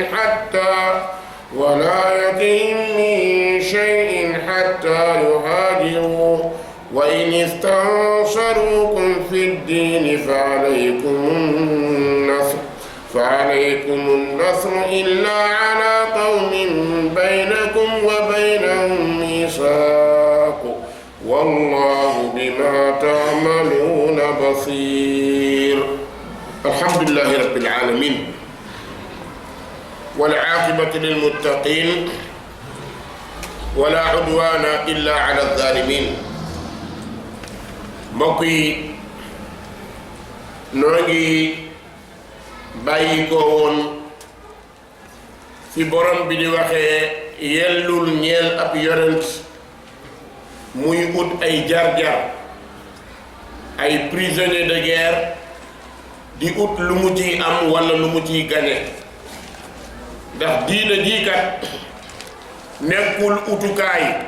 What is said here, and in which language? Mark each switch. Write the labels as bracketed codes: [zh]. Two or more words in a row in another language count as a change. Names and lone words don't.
[ar] حتى يهاجروا وإن استنصروكم في الدين فعليكم النصر إلا على قوم بينكم وبينهم ميثاق والله بما تعملون بصير. الحمد لله رب العالمين والعاقبة للمتقين ولا عدوان إلا على الظالمين. [wo] mbokk yi noo ngi bàyyi ko woon fi borom bi di waxee yellul ñeel ab yonent muy ut ay jar-jar ay [fr] prisonniers de guerre [wo] di ut lu mu ciy am walla lu mu ciy gañe ndax diina jii kat nekkul utukaay